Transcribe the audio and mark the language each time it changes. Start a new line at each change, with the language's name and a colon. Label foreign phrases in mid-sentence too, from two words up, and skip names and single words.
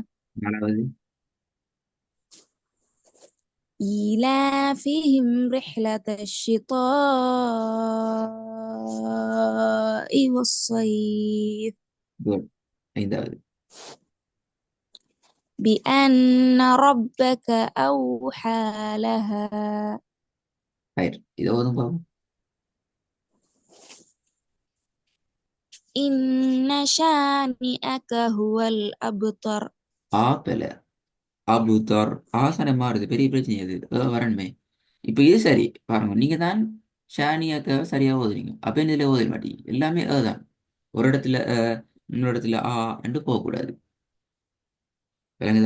Tamil: நாலாவது.
Arabic: إيلافهم رحلة الشتاء والصيف.
Tamil: குட். ஐந்தாவது.
Arabic: بأن ربك أوحى لها.
Tamil: ரைட், இதை ஓதும் பாப்போம்.
Arabic: إن شانئك هو الأبتر.
Tamil: ஆப்பல அபுதர் ஆசனை மாறுது, பெரிய பிரச்சனை அது. வரணுமே. இப்போ இது சரி பாருங்க, நீங்க தான் ஷானியாக்க சரியா ஓதுறீங்க, அப்ப என்ன இதுல ஓத மாட்டீங்க, எல்லாமே தான். ஒரு இடத்துல இன்னொரு இடத்துல என்று போகக்கூடாது. விளங்குதா?